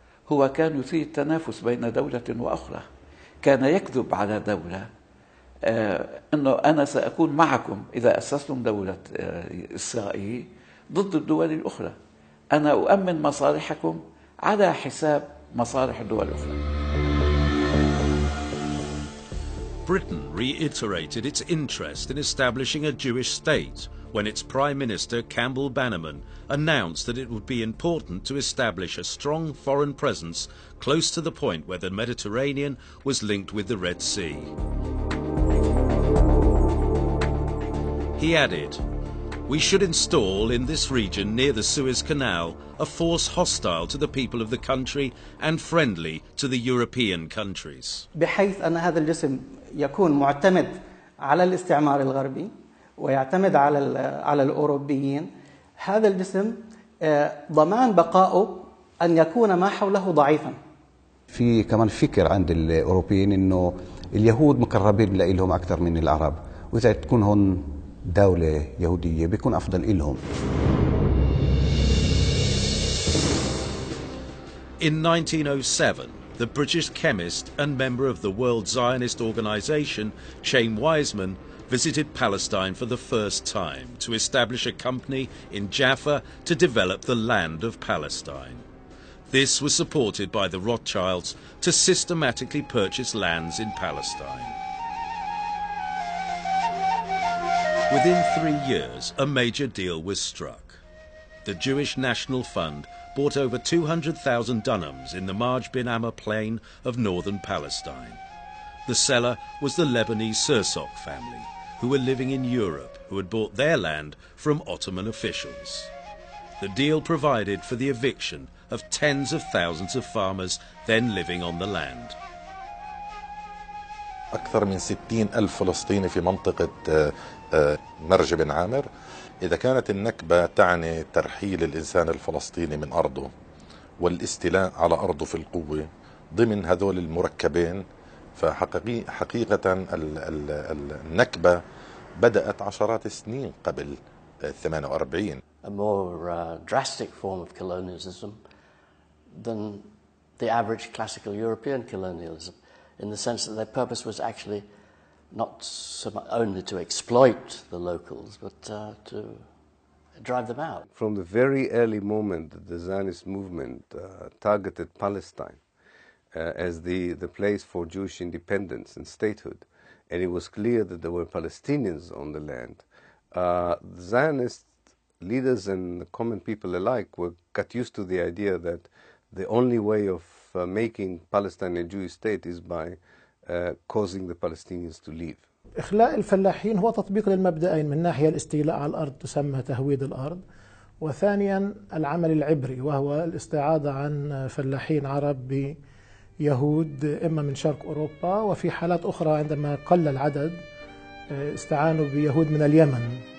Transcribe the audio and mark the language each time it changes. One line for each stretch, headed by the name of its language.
Arabic: هو كان يثير التنافس بين دولة وأخرى، كان يكذب على دولة أنه أنا سأكون معكم إذا أسستم دولة إسرائيل ضد الدول الأخرى، أنا أؤمن مصالحكم على حساب مصالح الدول الأخرى.
English: Britain reiterated its interest in establishing a Jewish state when its Prime Minister Campbell Bannerman announced that it would be important to establish a strong foreign presence close to the point where the Mediterranean was linked with the Red Sea. He added, "We should install in this region near the Suez Canal a force hostile to the people of the country and friendly to the European countries."
Arabic: بحيث أن هذا الجسم يكون معتمد على الاستعمار الغربي ويعتمد على الأوروبيين. هذا الجسم ضمان بقائه أن يكون ما حوله ضعيفا. في كمان فكر عند الأوروبيين إنه اليهود مقربين لهم أكثر من العرب، وإذا تكون هون دولة يهودية بيكون أفضل إلهم.
English: In 1907, the British chemist and member of the World Zionist Organization, Chaim Weizmann, visited Palestine for the first time to establish a company in Jaffa to develop the land of Palestine. This was supported by the Rothschilds to systematically purchase lands in Palestine. Within 3 years, a major deal was struck. The Jewish National Fund bought over 200,000 dunhams in the Marj bin Amma plain of northern Palestine. The seller was the Lebanese Sursok family, who were living in Europe, who had bought their land from Ottoman officials. The deal provided for the eviction of tens of thousands of farmers then living on the land.
Arabic: أكثر من 60,000 فلسطيني في منطقة مرج بن عامر. إذا كانت النكبة تعني ترحيل الإنسان الفلسطيني من أرضه والاستيلاء على أرضه في القوة ضمن هذول المركبين، فحقيقة النكبة بدأت عشرات السنين قبل 48.
English: A more drastic form of colonialism than the average classical European colonialism, in the sense that their purpose was actually not so much only to exploit the locals, but to drive them out. From the very early moment that the Zionist movement targeted Palestine as the place for Jewish independence and statehood, and it was clear that there were Palestinians on the land, the Zionist leaders and the common people alike got used to the idea that the only way of making Palestine a Jewish state is by causing the Palestinians to leave.
Arabic: إخلاء الفلاحين هو تطبيق للمبدأين، من ناحية الاستيلاء على الأرض تسمى تهويد الأرض، وثانيا العمل العبري وهو الاستعاضة عن فلاحين عرب بيهود إما من شرق أوروبا، وفي حالات أخرى عندما قل العدد استعانوا بيهود من اليمن.